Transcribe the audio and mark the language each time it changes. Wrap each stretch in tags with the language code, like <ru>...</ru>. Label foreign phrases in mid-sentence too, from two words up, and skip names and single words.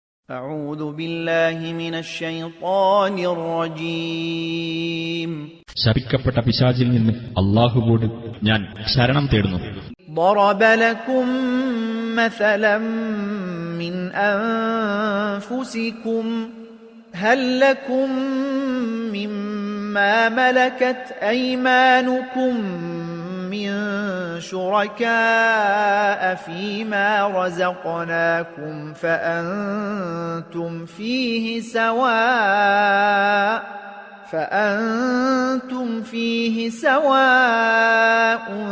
<ar>أعوذ بالله من الشيطان الرجيم</ar> <ml>ശപിക്കപ്പെട്ട പിശാചിൽ നിന്ന് അല്ലാഹുവോട് ഞാൻ ശരണം തേടുന്നു.</ml> <ar>ضرب لكم مثلا من أنفسكم هل لكم مما ملكت أيمانكم من شركاء فيما رزقناكم فأنتم فيه سواء</ar>